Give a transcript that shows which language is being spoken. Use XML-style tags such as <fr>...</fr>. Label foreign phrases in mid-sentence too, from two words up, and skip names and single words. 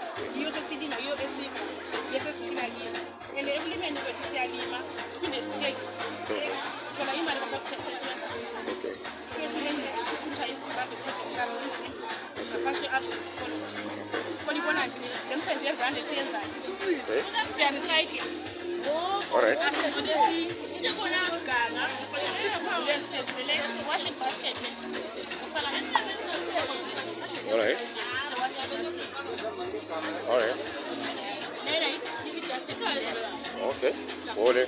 <nd>Yiyo sesilima, yiyo esesiphila kiyo. And ekulimeni kwethu siyalima siphinde sithengise. Sithola imali ngaphansi iZimbabwe Project Farm ngaphansi kwe-agroecology. Khona ibona nje le msebenzi yezandla esiyenzayo. Siyanisayidile.</nd> <en>Washing basket. All right. All right. Okay. Hold it.</en>